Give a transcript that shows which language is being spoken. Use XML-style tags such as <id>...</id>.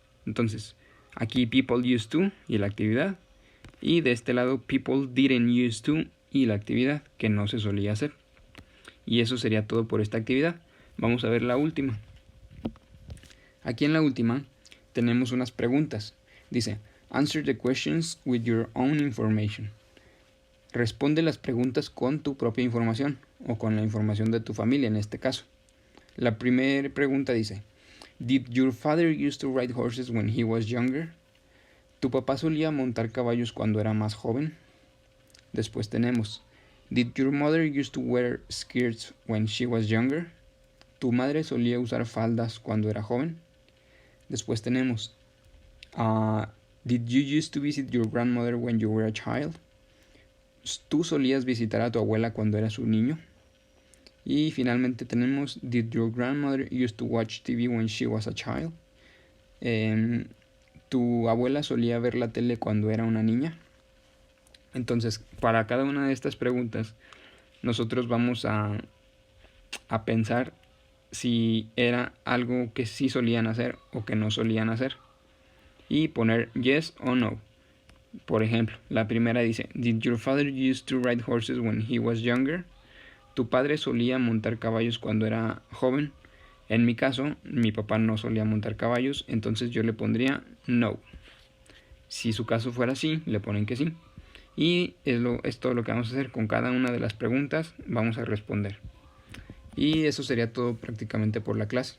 <es>Entonces aquí</es> <en>people used to</en> <es>y la actividad, y de este lado</es> <en>people didn't used to</en> <es>y la actividad, que no se solía hacer. Y eso sería todo por esta actividad. Vamos a ver la última. Aquí en la última tenemos unas preguntas. Dice</es> <en>answer the questions with your own information.</en> <es>Responde las preguntas con tu propia información o con la información de tu familia en este caso. La primera pregunta dice:</es> <en>Did your father used to ride horses when he was younger?</en> <es>¿Tu papá solía montar caballos cuando era más joven? Después tenemos:</es> <en>Did your mother used to wear skirts when she was younger?</en> <es>¿Tu madre solía usar faldas cuando era joven? Después tenemos:</es> <en>Did you used to visit your grandmother when you were a child?</en> <es>¿Tú solías visitar a tu abuela cuando eras un niño? Y finalmente tenemos:</es> <en>Did your grandmother used to watch TV when she was a child?</en> <es>¿Tu abuela solía ver la tele cuando era una niña? Entonces, para cada una de estas preguntas, nosotros vamos a pensar si era algo que sí solían hacer o que no solían hacer, y poner yes o no. Por ejemplo, la primera dice:</es> <en>Did your father used to ride horses when he was younger?</en> <es>¿Tu padre solía montar caballos cuando era joven? En mi caso, mi papá no solía montar caballos, entonces yo le pondría no. Si su caso fuera así, le ponen que sí. Y es todo lo que vamos a hacer. Con cada una de las preguntas vamos a responder. Y eso sería todo prácticamente por la clase.</es>